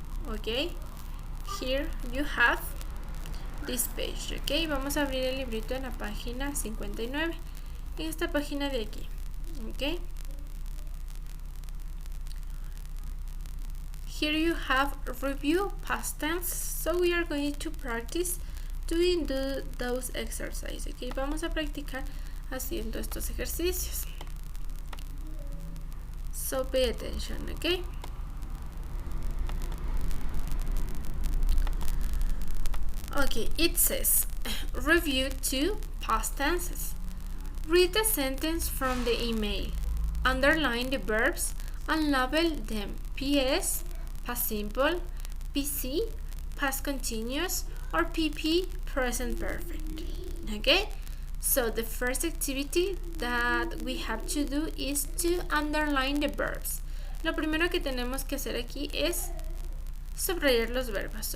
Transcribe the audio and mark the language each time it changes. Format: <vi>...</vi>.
<en>Okay, here you have this page.</en> <es>Okay, vamos a abrir el librito en la página 59, en esta página de aquí.</es> <en>Okay, here you have review past tense, so we are going to practice doing those exercises.</en> <es>Okay, vamos a practicar haciendo estos ejercicios.</es> <en>So pay attention. Okay, okay, it says review 2 past tenses. Read the sentence from the email. Underline the verbs and label them PS, past simple, PC, past continuous, or PP, present perfect. Okay, so the first activity that we have to do is to underline the verbs.</en> <es>Lo primero que tenemos que hacer aquí es subrayar los verbos.</es>